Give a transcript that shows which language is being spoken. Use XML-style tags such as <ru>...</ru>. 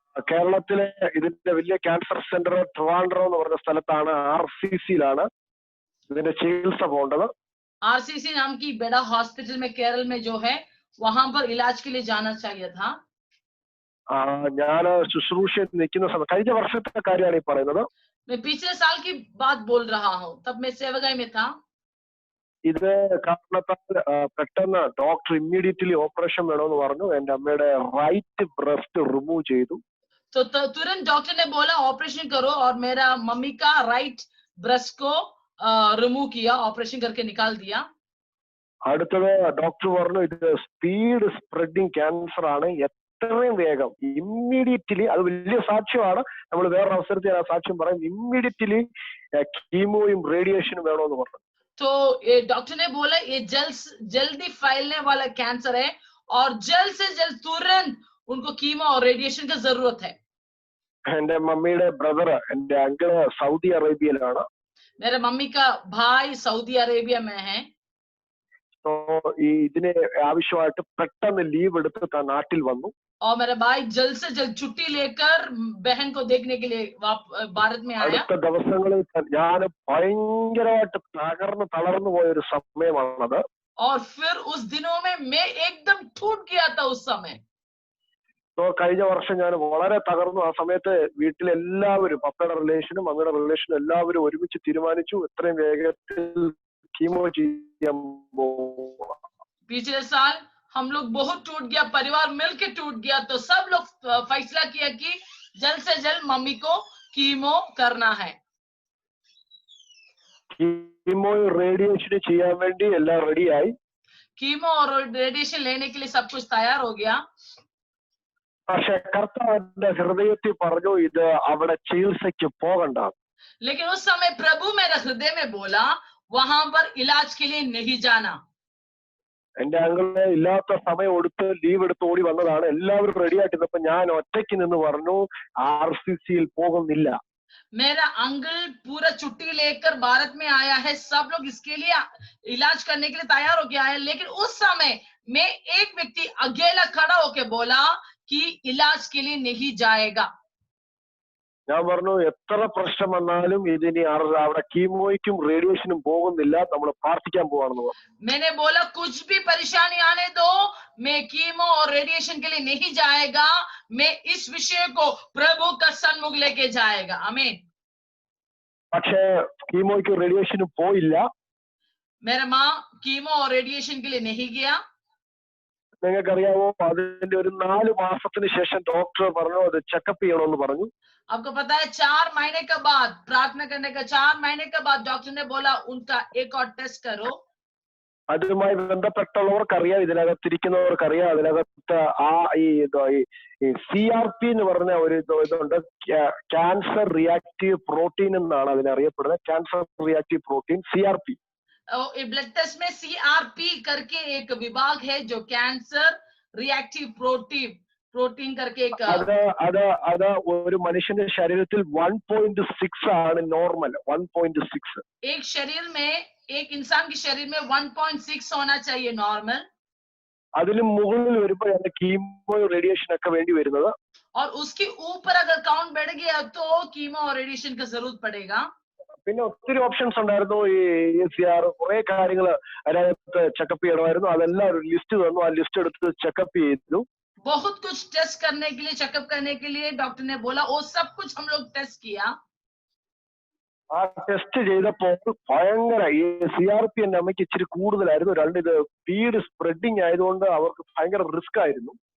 <ml>കേരളത്തിലെ ഇതിന്റെ വലിയ ക്യാൻസർ സെന്റർ ട്രിവാൻഡ്രം എന്ന് പറഞ്ഞ സ്ഥലത്താണ്, RCCയിലാണ് ഇതിന്റെ ചികിത്സ പോകേണ്ടത്.</ml> <hi>RCC नाम की बड़ा हॉस्पिटल में केरल में जो है, वहां पर इलाज के लिए जाना चाहिए था.</hi> <ml>ഞാൻ ശുശ്രൂഷയിൽ നിൽക്കുന്ന സമയം കഴിഞ്ഞ വർഷത്തെ കാര്യമാണ് ഈ പറയുന്നത്.</ml> <hi>मैं पिछले साल की बात बोल रहा हूँ. तब मैं सेवगाई में था.</hi> <ml>ഇത് കാരണത്താൽ പെട്ടെന്ന് ഡോക്ടർ ഇമ്മീഡിയറ്റ്ലി ഓപ്പറേഷൻ വേണമെന്ന് പറഞ്ഞു. എന്റെ അമ്മയുടെ റൈറ്റ് ബ്രസ്റ്റ് റിമൂവ് ചെയ്തു.</ml> <hi>तो तुरंत डॉक्टर ने बोला ऑपरेशन करो और मेरा मम्मी का राइट ब्रेस्ट को रिमूव किया, ऑपरेशन करके निकाल दिया.</hi> <ml>അടുത്തത് ഡോക്ടർ പറഞ്ഞു ഇത് സ്പീഡ് സ്പ്രെഡിങ് ക്യാൻസർ ആണ്, എത്രയും വേഗം ഇമ്മീഡിയറ്റ്ലി, അത് വലിയ സാക്ഷ്യമാണ്, നമ്മൾ വേറൊരു അവസരത്തിൽ ആ സാക്ഷ്യം പറയും, ഇമ്മീഡിയറ്റ്ലി കീമോയും റേഡിയേഷനും വേണമെന്ന് പറഞ്ഞു.</ml> <hi>तो डॉक्टर ने बोला ये जल्दी फैलने वाला कैंसर है और जल्द से जल्द तुरंत उनको कीमो और रेडिएशन की जरूरत है.</hi> <ml>എന്റെ മമ്മിയുടെ ബ്രദർ, എന്റെ അങ്കിള് സൗദി അറേബ്യയിലാണ്.</ml> <hi>मेरे मम्मी का भाई सऊदी अरेबिया में है.</hi> <ml>तो ഇതിന് ആവശ്യമായിട്ട് പെട്ടെന്ന് ലീവ് എടുത്ത് നാട്ടിൽ വന്നു.</ml> <hi>और मेरा भाई जल्द से जल्द छुट्टी लेकर बहन को देखने के लिए भारत में आया.</hi> <ml>അടുത്ത ദിവസങ്ങളിൽ ഞാൻ ഭയങ്കരമായിട്ട് തളർന്നു പോയ ഒരു സമയമാണത്.</ml> <hi>और फिर उस दिनों में मैं एकदम टूट गया था उस समय.</hi> <ml>तो കഴിഞ്ഞ വർഷം ഞാൻ വളരെ തകർന്നു. ആ സമയത്ത് വീട്ടിലെല്ലാവരും പപ്പയുടെ റിലേഷനും മമ്മയുടെ റിലേഷനും എല്ലാവരും ഒരുമിച്ച് തീരുമാനിച്ചു എത്രയും വേഗത്തിൽ കീമോ ചെയ്യാൻ പോകുക.</ml> <hi>पिछले साल हम लोग बहुत टूट गया, परिवार मिलके टूट गया, तो सब लोग फैसला किया कि जल्द से जल्द मम्मी को कीमो करना है.</hi> <ml>കീമോ റേഡിയേഷൻ ചെയ്യാൻ വേണ്ടി എല്ലാം റെഡിയായി.</ml> <hi>कीमो और रेडिएशन लेने के लिए सब कुछ तैयार हो गया.</hi> <ml>പക്ഷെ കർത്താവിന്റെ ഹൃദയത്തിൽ പറഞ്ഞു ഇത് അവിടെ ചികിത്സയ്ക്ക് പോകണ്ട.</ml> <hi>लेकिन उस समय प्रभु मेरे हृदय में बोला वहां पर इलाज के लिए नहीं जाना.</hi> <ml>എന്റെ അങ്കിള് ഇല്ലാത്ത സമയം എടുത്ത് ലീവ് എടുത്ത് ഓടി വന്നതാണ്. എല്ലാവരും റെഡി ആയിട്ടിരുന്നപ്പോ ഞാൻ ഒറ്റയ്ക്ക് നിന്ന് പറഞ്ഞു RCCയിൽ പോകുന്നില്ല.</ml> <hi>मेरा अंकल पूरा छुट्टी लेकर भारत में आया है, सब लोग इसके लिए इलाज करने के लिए तैयार होके आए, लेकिन उस समय मैं एक व्यक्ति अकेला खड़ा होके बोला कि इलाज के लिए नहीं जाएगा.</hi> <ml>ഞാൻ പറഞ്ഞു എത്ര പ്രശ്നം വന്നാലും ഇതിനി അവിടെ കീമോയ്ക്കും റേഡിയേഷനും പോകുന്നില്ല, നമ്മൾ പ്രാർത്ഥിക്കാൻ പോവാണെന്ന് പറഞ്ഞു.</ml> <hi>मैंने बोला कुछ भी परेशानी आने दो, मैं कीमो और रेडिएशन के लिए नहीं जाएगा, मैं इस विषय को प्रभु का सन्मुख लेके जाएगा. आमीन.</hi> <ml>പക്ഷേ കീമോയ്ക്കും റേഡിയേഷനും പോയില്ല.</ml> <hi>मेरा माँ कीमो और रेडिएशन के लिए नहीं गया.</hi> <ml>നിങ്ങൾക്കറിയാമോ, അതിന്റെ ഒരു 4 മാസത്തിന് ശേഷം ഡോക്ടർ പറഞ്ഞു അത് ചെക്കപ്പ് ചെയ്യണമെന്ന് പറഞ്ഞു.</ml> <hi>आपको पता है 4 महीने के बाद प्रार्थना करने का 4 महीने के बाद डॉक्टर ने बोला उनका एक और टेस्ट करो.</hi> <ml>അതുമായി ബന്ധപ്പെട്ടുള്ളവർക്കറിയാം, ഇതിനകത്തിരിക്കുന്നവർക്കറിയാം, അതിനകത്ത് ഈ CRP എന്ന് പറഞ്ഞ ഒരു ഇതുണ്ട്, ക്യാൻസർ റിയാക്റ്റീവ് പ്രോട്ടീൻ എന്നാണ് അതിനറിയപ്പെടുന്നത്. Cancer reactive protein CRP.</ml> <hi>Blood test में CRP करके एक विभाग है जो कैंसर रिएक्टिव प्रोटीन करके एक</hi> <ml>അത് ഒരു മനുഷ്യന്റെ ശരീരത്തിൽ 1.6 ആണ് നോർമൽ. 1.6</ml> <hi>एक शरीर में, एक इंसान के शरीर में 1.6 होना चाहिए नॉर्मल.</hi> <ml>അതിലും മുകളിൽ വരുമ്പോഴാണ് കീമോ റേഡിയേഷൻ ഒക്കെ വേണ്ടി വരുന്നത്.</ml> <hi>और उसके ऊपर अगर काउंट बढ़ गया तो कीमो और रेडिएशन का जरूरत पड़ेगा.</hi> <ml>പിന്നെ ഒത്തിരി ഓപ്ഷൻസ് ഉണ്ടായിരുന്നു. ഈ ACR കുറെ കാര്യങ്ങൾ അതിനകത്ത് ചെക്കപ്പ് ചെയ്യണമായിരുന്നു. അതെല്ലാം ഒരു ലിസ്റ്റ് തന്നു. ആ ലിസ്റ്റ് എടുത്ത് ചെക്കപ്പ് ചെയ്തു.</ml> <hi>बहुत कुछ टेस्ट करने के लिए, चेकअप करने के लिए डॉक्टर ने बोला, वो सब कुछ हम लोग टेस्ट किया.</hi> <ml>ആ ടെസ്റ്റ് ചെയ്തപ്പോൾ ഭയങ്കര ഈ CRP എന്റെ അമ്മയ്ക്ക് ഇച്ചിരി കൂടുതലായിരുന്നു. ഇത് സ്പീഡ് സ്പ്രെഡിങ് ആയതുകൊണ്ട് അവർക്ക് ഭയങ്കര റിസ്ക് ആയിരുന്നു.</ml>